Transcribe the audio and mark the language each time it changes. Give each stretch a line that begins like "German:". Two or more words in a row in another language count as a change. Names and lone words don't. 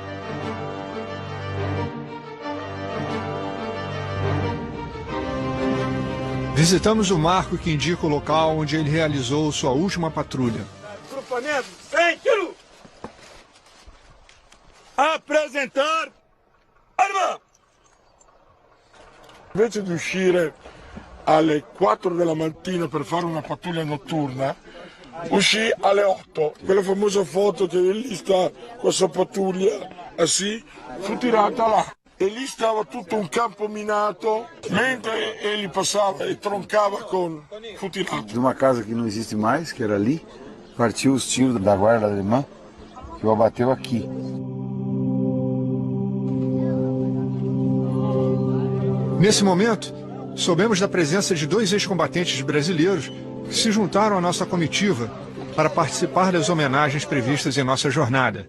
Portuguese: Visitamos o marco que indica o local onde ele realizou sua última patrulha. Tranquilo! Apresentar arma!
Italian: Invece di uscire alle 4 della mattina per fare una pattuglia notturna, uscì alle 8. Quella famosa foto che lì sta questa pattuglia, assim, fu tirata là. E lì stava tutto un campo minato, mentre ele passava e troncava con... fu tirato.
Portuguese: De uma casa que não existe mais, que era ali, partiu os tiros da guarda alemã, que o abateu aqui. Nesse momento, soubemos da presença de 2 ex-combatentes brasileiros que se juntaram à nossa comitiva para participar das homenagens previstas em nossa jornada.